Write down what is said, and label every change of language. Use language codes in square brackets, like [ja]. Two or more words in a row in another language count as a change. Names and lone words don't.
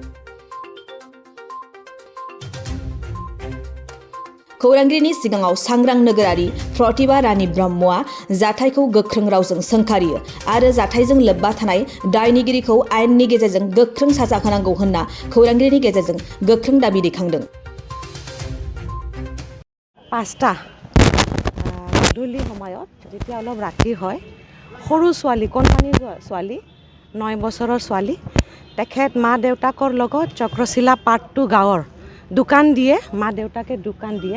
[brx] खौरांगिरिनि सिगाङाव सांग्रां नोगोरारि प्रतिभा रानी ब्रह्मआ जाथायखौ गोख्रों रावजों सोंखारियो आरो जाथायजों लोब्बा थानाय दायनिगिरिखौ आयेननि गेजेरजों गोख्रों साजा होनांगौ होनना खौरांगिरिनि गेजेरजों गोख्रों दाबि दैखांदों। [as] 5টা গধূলি সময়ত যেতিয়া অলপ ৰাতি হয়, সৰু ছোৱালী কণমানি ছোৱালী 9 বছৰৰ ছোৱালী তেখেত মা দেউতাকৰ লগত চক্ৰশিলা পাৰ্ট 2 গাঁৱৰ দোকান দিয়ে, মা দেউতাকে দোকান দিয়ে।